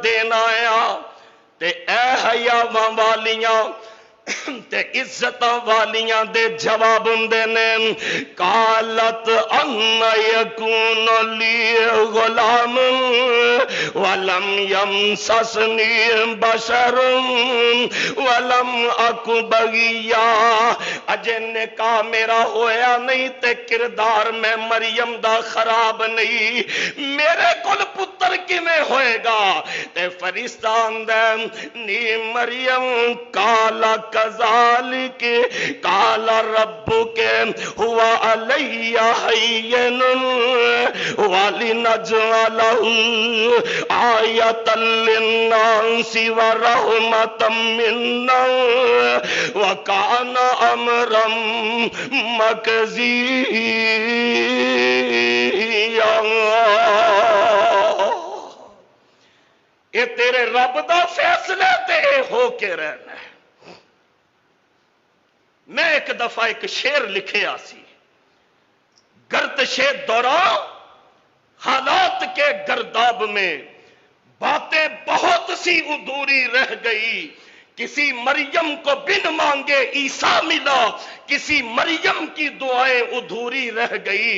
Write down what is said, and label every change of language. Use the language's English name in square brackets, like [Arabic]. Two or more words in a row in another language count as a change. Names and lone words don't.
[Punjabi] دینا آیا تے اے حیاواں والیاں تے عزتاں والیاں دے جواب دے نے [Arabic] قالت ان یکون لی غلام ولم یمسسنی بشر ولم اک بغیا، [Punjabi] اجے نکاح میرا ہویا نہیں تے کردار میں مریم دا خراب نہیں، میرے کول پتر کیویں ہوئے گا؟ تے فرشتہ آندا نی مریم [Arabic] کالا کذالک قال ربک هو علی ہین ولنجعلہ آیۃ للناس ورحمۃ منا وکان امرا مقضیا۔ [Punjabi] یہ تیرے رب دا فیصلہ تے ہو کے رہنا ہے۔ میں ایک دفعہ ایک شعر لکھے آسی، [Urdu] گردش دوران حالات کے گرداب میں باتیں بہت سی ادھوری رہ گئی، کسی مریم کو بن مانگے عیسیٰ ملا، کسی مریم کی دعائیں ادھوری رہ گئی۔